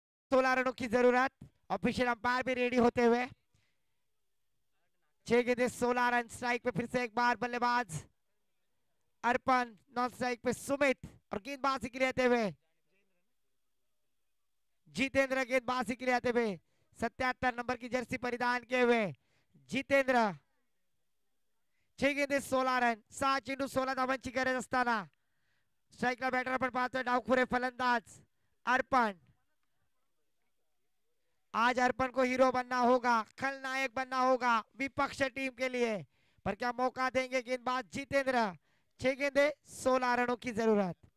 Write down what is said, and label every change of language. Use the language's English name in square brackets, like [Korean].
[Hindi] 16 रनों की जरूरत। ऑफिशियल अंपायर भी रेडी होते हुए। 6 गेंदें 16 रन। स्ट्राइक पे फिर से एक बार बल्लेबाज अर्पण, नॉन स्ट्राइक पे सुमित और गेंदबाजी के लिए आते हुए जितेंद्र गेंदबाजी के लिए आते हुए 77 नंबर की जर्सी परिधान किए हुए जितेंद्र। 6 गेंदे 16 रन, [Marathi] 7 चेंडू 16 धावांची गरज असताना स्ट्राइकला बॅटर आपण पाहतोय डावखुरे फलंदाज अर्पण। [Hindi] आज अर्पण को हीरो बनना होगा, खलनायक बनना होगा विपक्ष टीम के लिए, पर क्या मौका देंगे गेंदबाज जितेंद्र। 6 गेंदे 16 रनों की जरूरत।